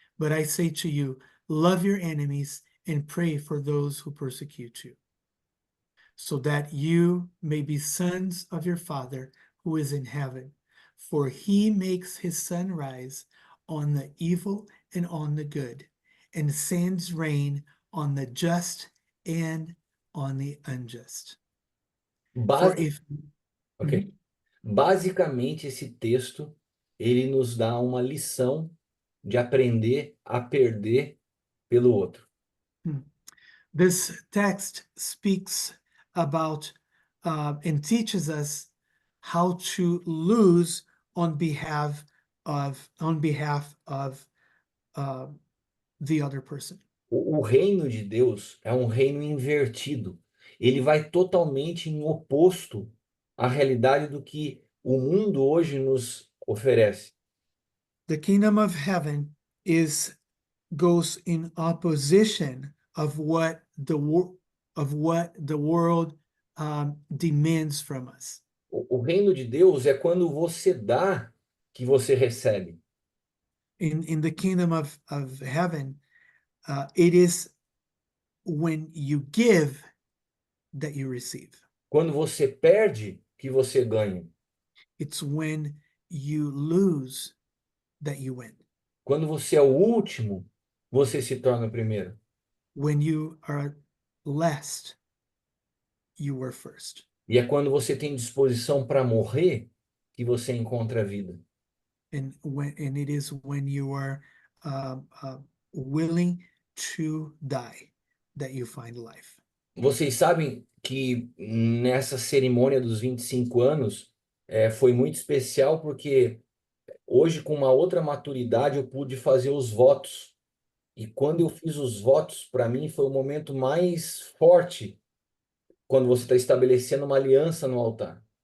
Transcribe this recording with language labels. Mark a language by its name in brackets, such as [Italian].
[English] But I say to you, love your enemies and pray for those who persecute you, so that you may be sons of your Father who is in heaven. For he makes his sun rise on the evil and on the good, and sends rain on the just and on the unjust. For if... Ok. [Portuguese] Basicamente, esse texto, ele nos dá uma lição de aprender a perder pelo outro. [English] This text speaks about and teaches us how to lose on behalf of the other person. [Portuguese] O reino de Deus é um reino invertido. Ele vai totalmente em oposto à realidade do que o mundo hoje nos oferece. [English] The kingdom of heaven goes in opposition of what the world demands from us. [Portuguese] O reino de Deus é quando você dá que você recebe. [English] In the kingdom of heaven, it is when you give that you receive. [Portuguese] Quando você perde, que você ganha. [English] It's when you lose that you win. [Portuguese] Quando você é o último, você se torna o primeiro. [English] When you are last, you were first. [Portuguese] E é quando você tem disposição para morrer que você encontra a vida. [English] And it is when you are willing to die that you find life. [Portuguese] Vocês sabem que nessa cerimônia dos 25 anos foi muito especial porque hoje, com uma outra maturidade, eu pude fazer os votos. E quando eu fiz os votos, para mim foi o momento mais forte quando você está estabelecendo uma aliança no altar.